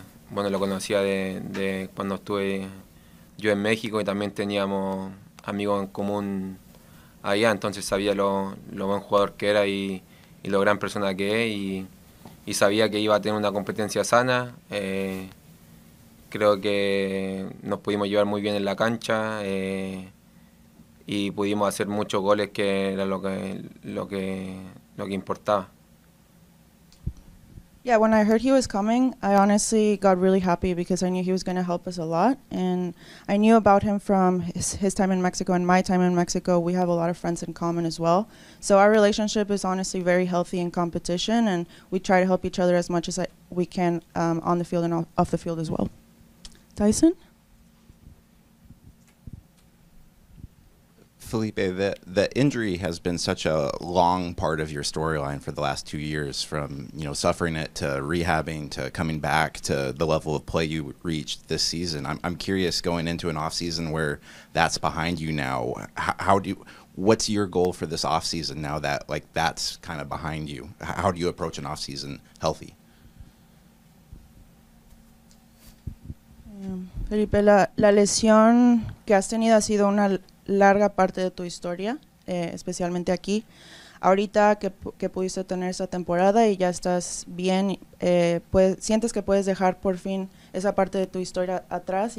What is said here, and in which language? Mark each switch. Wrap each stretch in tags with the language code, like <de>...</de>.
<es>Bueno, lo conocía de cuando estuve yo en México y también teníamos amigos en común allá, entonces sabía lo buen jugador que era y lo gran persona que es y sabía que iba a tener una competencia sana. Creo que nos pudimos llevar muy bien en la cancha y pudimos hacer muchos goles, que era lo que importaba.</es> <en>Yeah, when I heard he was coming, I honestly got really happy because I knew he was going to help us a lot. And I knew about him from his time in Mexico and my time in Mexico. We have a lot of friends in common as well. So our relationship is honestly very healthy in competition, and we try to help each other as much as we can on the field and off the field as well. Tyson? Felipe, the injury has been such a long part of your storyline for the last 2 years, from suffering it to rehabbing to coming back to the level of play you reached this season. I'm curious, going into an off season where that's behind you now, what's your goal for this off season now that that's kind of behind you? How do you approach an off season healthy?</en> <es>Felipe, la lesión que has tenido ha sido una larga parte de tu historia, especialmente aquí. Ahorita que pudiste tener esa temporada y ya estás bien, ¿sientes que puedes dejar por fin esa parte de tu historia atrás?</es>